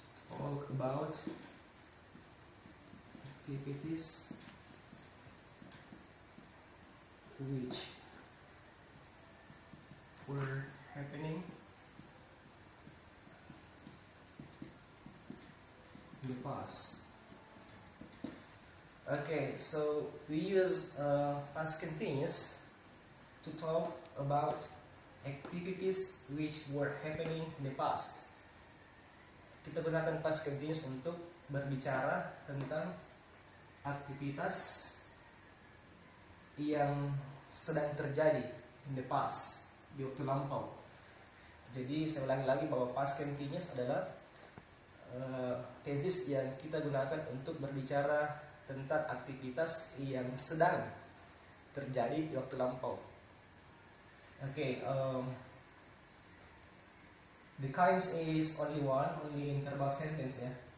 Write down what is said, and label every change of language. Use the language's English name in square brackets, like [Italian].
[English] Talk about activities which were happening in the past. Okay, so we use past continuous to talk about activities which were happening in the past. [Indonesian] Kita gunakan past continuous untuk berbicara tentang aktivitas yang sedang terjadi [English] in the past, [Indonesian] di waktu lampau. Jadi saya ulangi lagi bahwa past continuous adalah tenses yang kita gunakan untuk berbicara tentang aktivitas yang sedang terjadi di waktu lampau. [English] Okay, the kinds is only one, only in verbal sentence, yeah.